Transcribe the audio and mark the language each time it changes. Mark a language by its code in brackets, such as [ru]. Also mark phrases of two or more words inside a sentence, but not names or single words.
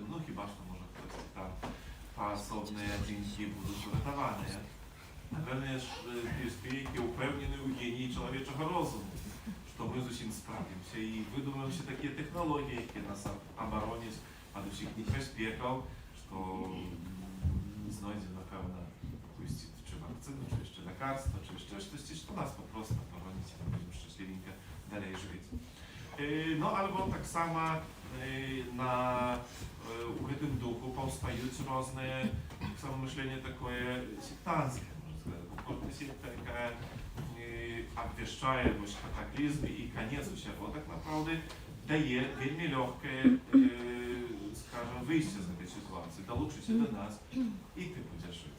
[be] Ну, хіба што, можа, хтосьці там паасобныя адзінкі будуць уратаваныя. Напэўна, ёсць тыя, якія ўпэўнены ў геніі чалавечага розуму, што мы зусім справімся і выдумаемся такія тэхналогіі, якія нас абароняць ад усіх небяспекаў, што знойдзе, напэўна, чи вакцыну, чи яшчэ лекарства, чи яшчэ штосьці, што нас папросту абароніць, і будзем шчаслівенька далей жыць. Ну, альбо таксама у гэтым духу паўстаюць розныя, таксама мышленне такое сектанцкае, можна сказаць. Кожная секта, якая абвяшчае катаклізмы і канец усяго, так напраўды дае вельмі лёгкае, скажем, выйсце з гэтай сітуацыі, далучыся да нас, і ты будзеш жыць.